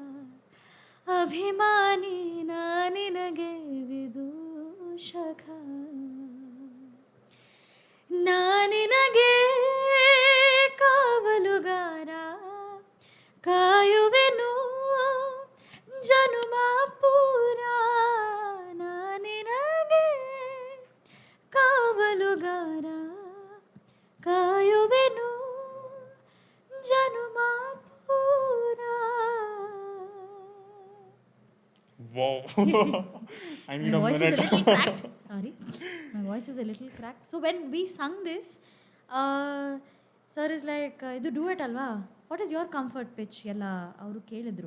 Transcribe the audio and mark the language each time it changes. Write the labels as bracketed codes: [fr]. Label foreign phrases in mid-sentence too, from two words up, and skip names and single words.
[kn] ಅಭಿಮಾನಿ ನಾನಿನಗೆ ವಿದೂಷಕ, ನಾನಿನಗೆ ಕಾವಲುಗಾರ, ಕಾಯುವೆನು ಜನುಮ ಪೂರ, ನಾನಿನಗೆ ಕಾವಲುಗಾರ, ಕಾಯುವೆನು ಜನುಮ ಪೂರ. [en] Wow. I need My a voice is a minute. little cracked. Sorry. My voice is a little cracked. So when we sung this, sir is like, [kn] ಇದು duet ಅಲ್ವಾ? [en] What is your comfort pitch? [kn] ಎಲ್ಲಾ ಅವರು ಕೇಳಿದ್ರು.